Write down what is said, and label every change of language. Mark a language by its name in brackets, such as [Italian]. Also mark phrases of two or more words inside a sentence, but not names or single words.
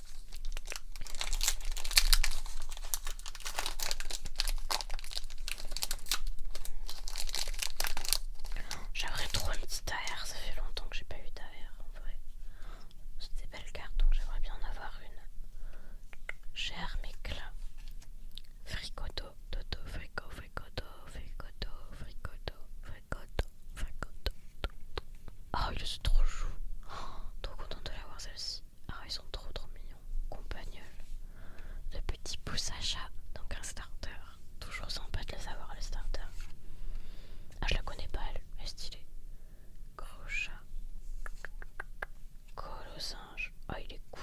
[French] J'aimerais trop une petite AR. Ça fait longtemps que j'ai pas eu d'AR en vrai. C'est des belles cartes, donc j'aimerais bien en avoir une. Cher Mécla. Fricoto, Toto, Frico, Fricoto, Fricoto, Fricoto, Fricoto, Fricoto. Oh, il est trop chou. Oh, trop contente de l'avoir celle-ci. Ah, ils sont trop trop mignons. Compagnol. Le petit pouce à chat, donc un starter. Toujours sympa de les avoir, les starters. Ah, je la connais pas, elle est stylée. Gros chat. Colosinge. Ah, il est cool.